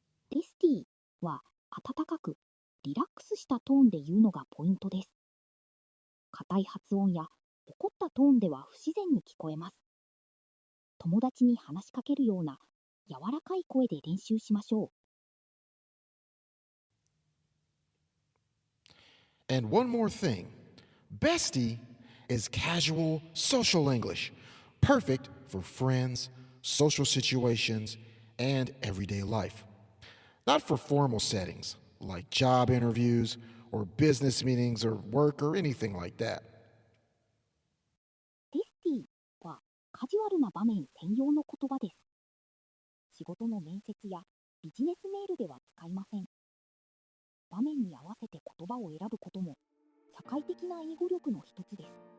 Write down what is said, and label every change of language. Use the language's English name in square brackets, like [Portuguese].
[Japanese] ベスティは温かくリラックスしたトーンで言うのがポイントです。硬い発音や怒ったトーンでは不自然に聞こえます。友達に話しかけるような柔らかい声で練習しましょう。 [English] And one more thing, bestie is casual social English, perfect for friends, social situations, and everyday life. Not for formal settings like job interviews or business meetings or work or anything like that. [Japanese] ベスティはカジュアルな場面専用の言葉です。仕事の面接やビジネスメールでは使いません。場面に合わせて言葉を選ぶことも社会的な英語力の一つです。